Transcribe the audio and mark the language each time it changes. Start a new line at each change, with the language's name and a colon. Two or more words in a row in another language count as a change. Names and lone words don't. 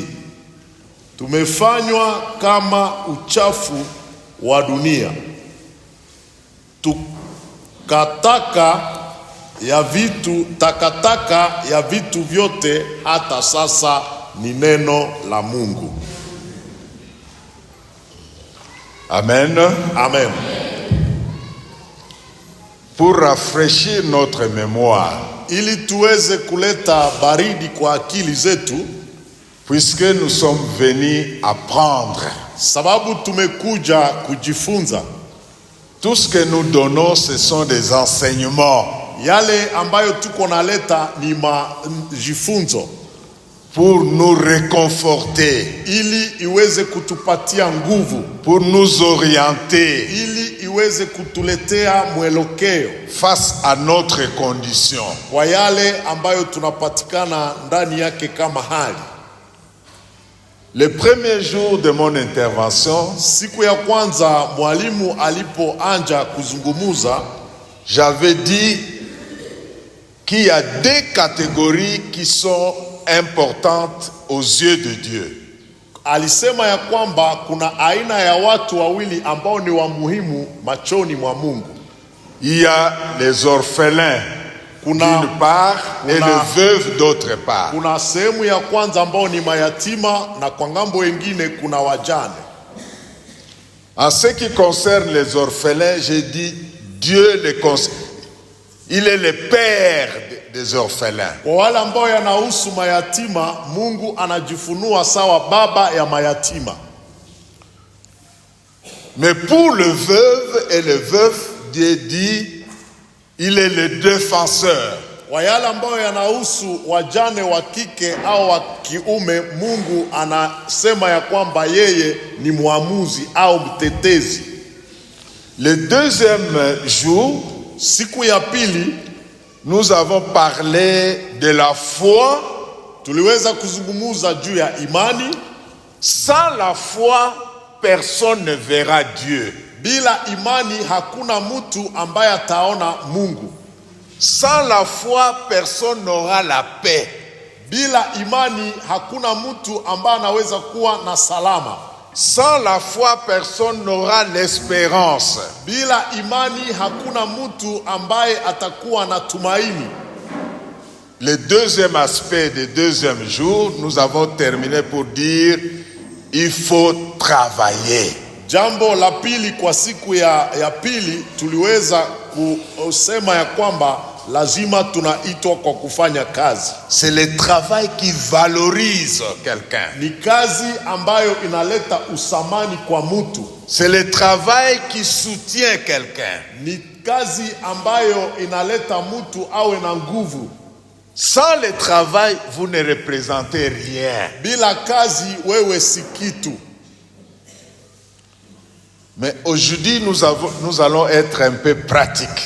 Swahili: Tumefanywa kama uchafu wa dunia, takataka ya vitu vyote, hata sasa ni neno la Mungu. Amen. Amen.
French: Pour rafraîchir notre mémoire,
Swahili: ili tuweze kuleta baridi kwa akili zetu,
French: puisque nous sommes venus apprendre,
Swahili: sababu tumekuja kujifunza.
French: tout ce que nous donnons ce sont des enseignements.
Swahili: Yale ambayo tuko naleta ni majifunzo,
French: pour nous réconforter,
Swahili: ili iweze kutupatia nguvu,
French: pour nous orienter,
Swahili: ili iweze kutuletea mwelekeo
French: face à notre condition.
Swahili: kwa yale ambayo tunapatikana ndani yake kama hali.
French: Le premier jour de mon intervention,
Swahili: Siku ya kwanza mwalimu alipoanja kuzungumuza,
French: j'avais dit qu'il y a deux catégories qui sont importantes aux yeux de Dieu.
Swahili: Alisema ya kwamba kuna aina ya watu wawili ambao ni wa muhimu machoni mwa Mungu.
French: Il y a les orphelins d'une part et les veuves d'autre part.
Swahili: Kuna sehemu ya kwanza ambao ni mayatima na kwa ngambo wengine kuna wajane.
French: En ce qui concerne les orphelins, j'ai dit Dieu il est le père des orphelins.
Swahili: Kwa wale ambao yanahusu mayatima, Mungu anajifunua sawa baba ya mayatima.
French: Mais pour le veuve et le veuf, Dieu dit il est le défenseur.
Swahili: Kwa yale ambao yanahusu wajane wa kike au wa kiume, Mungu anasema ya kwamba yeye ni muamuzi au mtetezi.
French: Le deuxième jour,
Swahili: siku ya pili,
French: nous avons parlé de la foi.
Swahili: Tuliweza kuzungumuza juu ya imani.
French: Sans la foi, personne ne verra Dieu.
Swahili: Bila imani hakuna mtu ambaye ataona Mungu.
French: Sans la foi, personne n'aura la paix.
Swahili: Bila imani hakuna mtu ambaye anaweza kuwa na salama.
French: Sans la foi, personne n'aura l'espérance.
Swahili: Bila imani hakuna mtu ambaye atakuwa na tumaini.
French: Le deuxième aspect du deuxième jour, nous avons terminé pour dire il faut travailler.
Swahili: Jambo la pili kwa siku ya pili tuliweza kusema ya kwamba lazima tunaitwa kwa kufanya kazi.
French: C'est le travail qui valorise quelqu'un.
Swahili: Ni kazi ambayo inaleta usamani kwa mtu.
French: C'est le travail qui soutient quelqu'un.
Swahili: Ni kazi ambayo inaleta mtu awe na nguvu.
French: Sans le travail, vous ne représentez rien.
Swahili: Bila kazi wewe si kitu.
French: Mais aujourd'hui, nous allons être un peu pratiques.